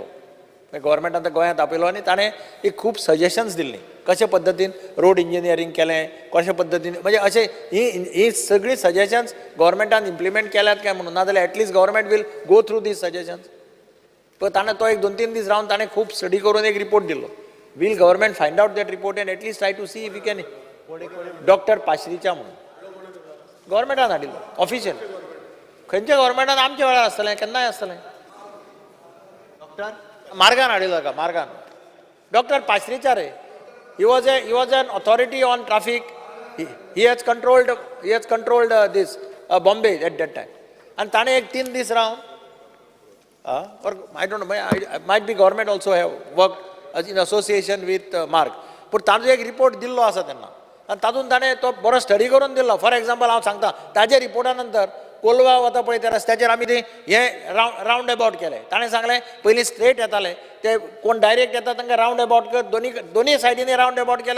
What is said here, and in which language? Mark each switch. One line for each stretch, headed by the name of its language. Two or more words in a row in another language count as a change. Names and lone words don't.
Konkani: गव्हर्मेंटान गोंयांत आपयलो आनी ताणें एक खूब सजेशन्स दिल्लीं कशे पद्दतीन
English: road engineering
Konkani: केलें, कशे पद्दतीन म्हणजे अशें ही सगळीं सजेशन्स गव्हर्मेंटान इम्प्लिमेंट केल्यात काय म्हणून, नाजाल्यार
English: at least government will go through these suggestions.
Konkani: पण ताणें तो एक 2-3 दीस रावन ताणें खूब स्टडी करून एक रिपोर्ट दिल्लो.
English: will government find out that report and at least try to see if we can.
Konkani: डॉक्टर पाश्रीच्या म्हणून गव्हर्मेंटान हाडिल्लो ऑफिशियल. खंयच्या गव्हर्मेंटान आमच्या वेळार आसतलें, केन्नाय आसतलें. डॉक्टर मार्गान हाडिल्लो का मार्गान. डॉक्टर पाश्रीचा रे.
English: He was an authority on traffic. He has controlled this Bombay at that time.
Konkani: And ताणे एक 3 दीस रावन,
English: or I don't know, might be government also have worked in association with Mark.
Konkani: पूण ताजो एक रिपोर्ट दिल्लो आसा तेन्ना आनी तातूंत ताणें तो बरो स्टडी करून दिल्लो.
English: for example
Konkani: हांव सांगता, ताजे रिपोर्टा नंतर कोलवा वता पळय त्या रस्त्याचेर आमी ते हें रावंड अबावट केलें. ताणें सांगलें पयलीं स्ट्रेट येताले ते, कोण डायरेक्ट येता तांकां रावंड अबावट कर, दोनी सायडीनी रावंड अबावट केलें.